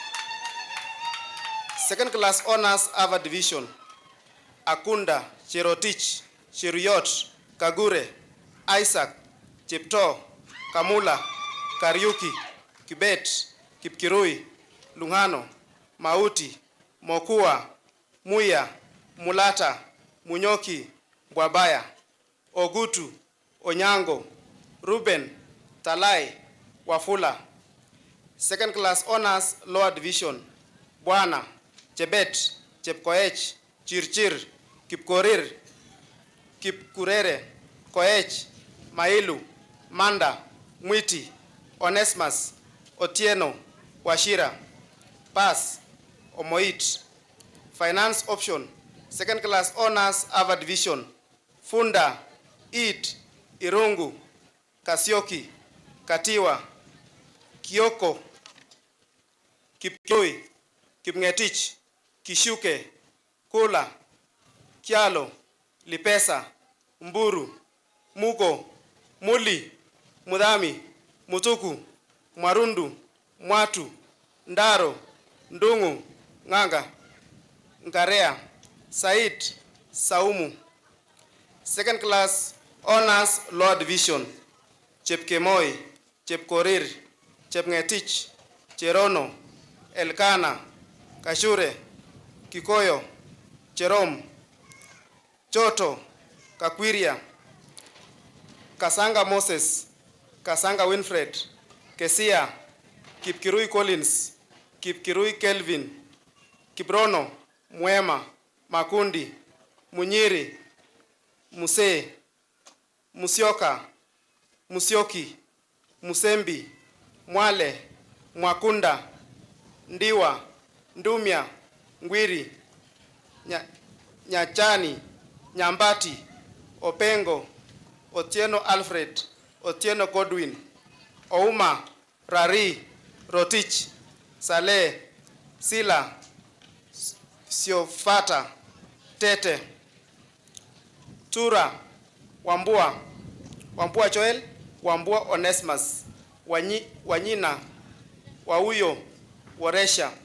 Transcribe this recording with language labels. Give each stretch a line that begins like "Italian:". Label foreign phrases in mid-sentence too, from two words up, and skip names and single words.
English: Second Class Honors, Ava Division, Akunda, Cherotich, Cheruyot, Kagure, Isaac, Chepto, Kamula, Kariuki, Kibet, Kipkirui, Lungano, Mauti, Mokua, Muya, Mulata, Munyoki, Bwabaya, Ogutu, Onyango, Ruben, Talai Wafula. Second class honors lower division, Bwana, Chebet, Chepkoech, Chirchir, Kipkorir, Kipkurere, Koech, Mailu, Manda, Mwiti, Onesmus, Otieno, Washira. Pass, Omoit. Finance option, second class honors Ava division, Funda, It, Irungu, Kasioki, Katiwa, Kioko, Kipkoi, Kipngetich, Kishuke, Kula, Kialo, Lipesa, Mburu, Mugo, Muli, Mudami, Mutuku, Marundu, Mwatu, Ndaro, Ndungu, Nganga, Ngarea, Said, Saumu. Second class honors lower division, Chepkemoi, Chepkorir, Chepngetich, Cherono, Elkana, Kashure, Kikoyo, Cherom, Choto, Kakwiria, Kasanga Moses, Kasanga Winfred, Kesia, Kipkirui Collins, Kipkirui Kelvin, Kibrono, Mwema, Makundi, Munyiri, Muse, Musioka, Musioki, Musembi, Mwale, Mwakunda, Ndiwa, Ndumia, Ngwiri, Nyachani, Nyambati, Opengo, Otieno Alfred, Otieno Godwin, Ouma, Rari, Rotich, Saleh, Sila, Siofata, Tete, Tura, Wambua, Wambua Joel, Wambua Onesmus, Wanyina, Wauyo, Waresha.